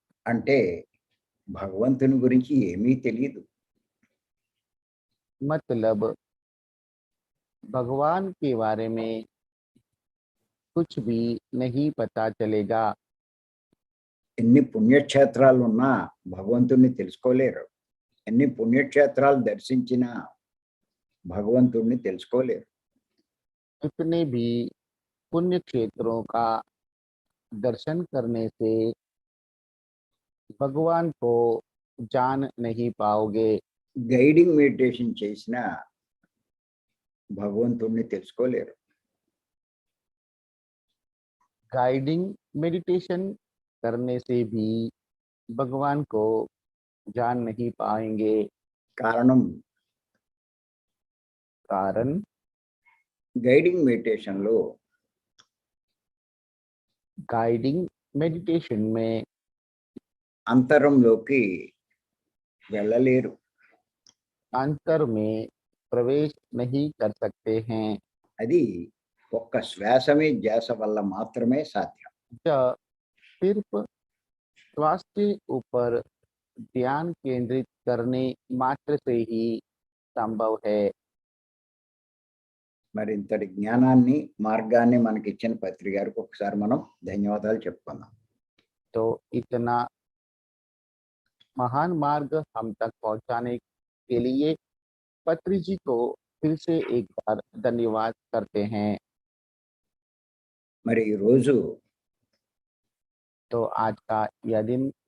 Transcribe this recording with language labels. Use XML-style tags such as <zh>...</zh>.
<te>అంటే భగవంతుని గురించి ఏమీ తెలియదు.</te> <hi>मतलब भगवान के बारे में कुछ भी नहीं पता चलेगा।</hi> <te>ఎన్ని పుణ్యక్షేత్రాలు ఉన్నా భగవంతుణ్ణి తెలుసుకోలేరు, ఎన్ని పుణ్యక్షేత్రాలు దర్శించినా భగవంతుణ్ణి తెలుసుకోలేరు.</te> <hi>कितने भी पुण्य क्षेत्रों का दर्शन करने से भगवान को जान नहीं पाओगे।</hi> <te>గైడింగ్ మెడిటేషన్ చేసినా భగవంతుణ్ణి తెలుసుకోలేరు.</te> <hi>गाइडिंग मेडिटेशन करने से भी भगवान को जान नहीं पाएंगे।</hi> <te>కారణం</te> <hi>कारण</hi> <te>గైడింగ్ మెడిటేషన్లో</te> <hi>गाइडिंग मेडिटेशन में</hi> <te>అంతరంలోకి వెళ్ళలేరు.</te> <hi>अंतर में प्रवेश नहीं कर सकते हैं।</hi> <te>అది ఒక్క శ్వాస మీద ధ్యాస వల్ల మాత్రమే సాధ్యం.</te> <hi>यह सिर्फ श्वास के ऊपर ध्यान केंद्रित करने मात्र से ही संभव है।</hi> <te>మరి ఇంతటి జ్ఞానాన్ని మార్గాన్ని మనకి ఇచ్చిన పత్రి గారికి ఒకసారి మనం ధన్యవాదాలు చెప్పుకుందాం.</te> <hi>तो इतना महान मार्ग हम तक पहुंचाने के लिए पत्री जी को फिर से एक बार धन्यवाद करते हैं।</hi> <te>మరి ఈ రోజు</te> <hi>तो आज का यह दिन</hi>